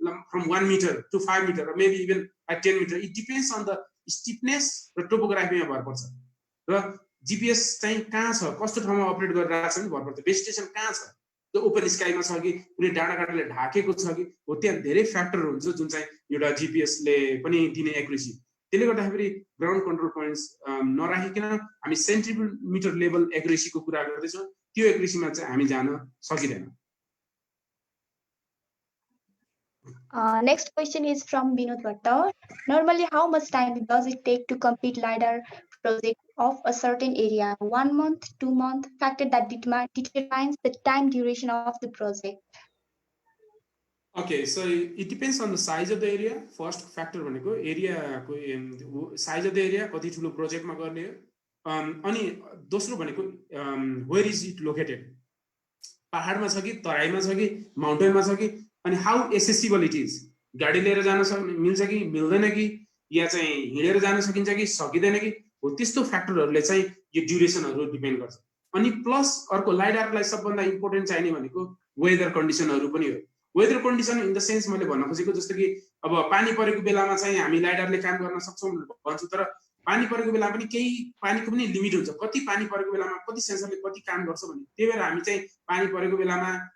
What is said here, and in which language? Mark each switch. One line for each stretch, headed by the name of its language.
English: from 1 metre to 5 metre maybe even 10 metre it depends on the stiffness
Nepali: र टोपोग्राफीमा भर पर्छ र जिपिएस चाहिँ कहाँ छ कस्तो ठाउँमा अपरेट गरिरहेको छ नि भर पर्छ बेस स्टेसन कहाँ छ त्यो ओपन स्काईमा छ कि कुनै डाँडा काँडाले ढाकेको छ कि हो त्यहाँ धेरै फ्याक्टर हुन्छ जुन चाहिँ एउटा जिपिएसले पनि दिने एक्युरेसी त्यसले गर्दाखेरि ग्राउन्ड कन्ट्रोल पोइन्ट्स नराखिकन हामी सेन्टिमिटर लेभल एक्युरेसीको कुरा गर्दैछौँ त्यो एक्युरेसीमा चाहिँ हामी जान सकिँदैन
English: Next question is from Binod Bhatta. Normally, how much time does it take to complete LiDAR project of a certain area? 1 month, 2 months? Factor that determines the time duration of the project. Okay, so it depends on the size of the area.
Nepali: First factor भनेको एरियाको
English: size of the area
Nepali: कति ठुलो प्रोजेक्टमा गर्ने हो अनि दोस्रो भनेको
English: where is it located
Nepali: पहाडमा छ कि तराईमा छ कि माउन्टेनमा छ कि अनि
English: how accessible it is
Nepali: गाडी लिएर जान मिल्छ कि मिल्दैन कि या चाहिँ हिँडेर जान सकिन्छ कि सकिँदैन कि हो त्यस्तो फ्याक्टरहरूले चाहिँ यो ड्युरेसनहरू डिपेन्ड गर्छ अनि प्लस अर्को लाइडारलाई सबभन्दा इम्पोर्टेन्ट चाहिने भनेको वेदर कन्डिसनहरू पनि हो weather condition in the sense मैले भन्न खोजेको जस्तो कि अब पानी परेको बेलामा चाहिँ हामी लाइडारले काम गर्न सक्छौँ भन्छु तर पानी परेको बेला पनि केही पानीको पनि लिमिट हुन्छ कति पानी परेको बेलामा कति सेन्सरले कति काम गर्छ भन्ने त्यही भएर हामी चाहिँ पानी परेको बेलामा